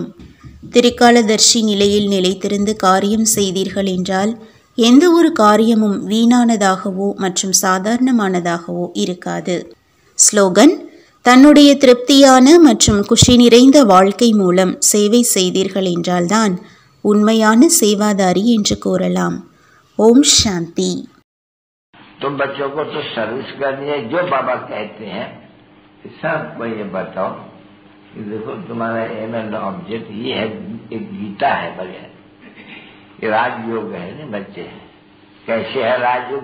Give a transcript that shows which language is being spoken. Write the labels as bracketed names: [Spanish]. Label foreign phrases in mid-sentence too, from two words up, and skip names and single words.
[Tamil] திரிகாலதர்ஷி நிலையில் நிலைத்திருந்து காரியம் செய்தீர்கள் என்றால் எந்த ஒரு காரியமும் வீணானதாகவோ மற்றும் சாதாரணமானதாகவோ இருக்காது. ஸ்லோகன்: தன்னுடைய திருப்தியான மற்றும் குஷி நிறைந்த வாழ்க்கை மூலம் சேவை செய்தீர்கள் என்றால்தான் உண்மையான சேவாதாரி என்று கூறலாம். [Hindi] ॐ शांति. तो बच्चों को तो सर्विस करनी है, जो बाबा कहते हैं सबको ये बताओ कि देखो तुम्हारा [English] aim and object [Hindi] ये है, एक गीता है बढ़िया, ये राजयोग है ना बच्चे। कैसे है राजयोग?